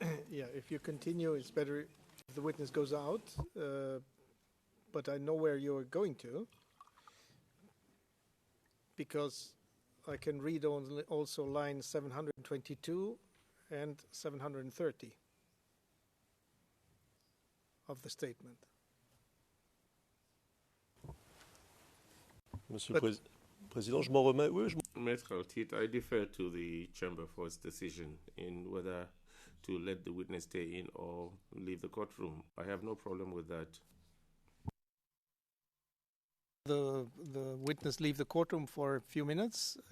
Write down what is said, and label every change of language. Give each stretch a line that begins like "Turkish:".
English: Yeah, if you continue, it's better if the witness goes out, but I know where you're going to, because I can read also line 722 and 730 of the statement.
French: Monsieur le Président, je m'en remets. Oui,
English: Prt3, I defer to the chamber for its decision in whether to let the witness stay in or leave the courtroom. I have no problem with that. The witness leave the courtroom for a few minutes.